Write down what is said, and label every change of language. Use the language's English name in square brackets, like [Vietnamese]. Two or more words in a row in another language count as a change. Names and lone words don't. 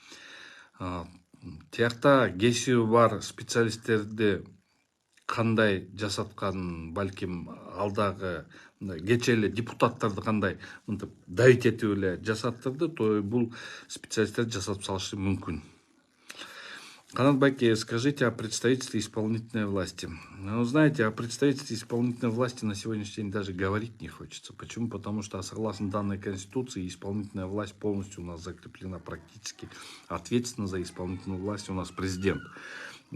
[Kyrgyz] Тиякта кесиби бар специалисттерди кандай жасатканын, балким алдагы кече эле депутаттарды кандай мынтип давить этип эле жасаттырды, то бул специалисттер жасап салышы мүмкүн. Канат Байке, [Russian] скажите о представительстве исполнительной власти. Ну, знаете, о представительстве исполнительной власти на сегодняшний день даже говорить не хочется. Почему? Потому что, согласно данной Конституции, исполнительная власть полностью у нас закреплена практически. Ответственно за исполнительную власть у нас президент.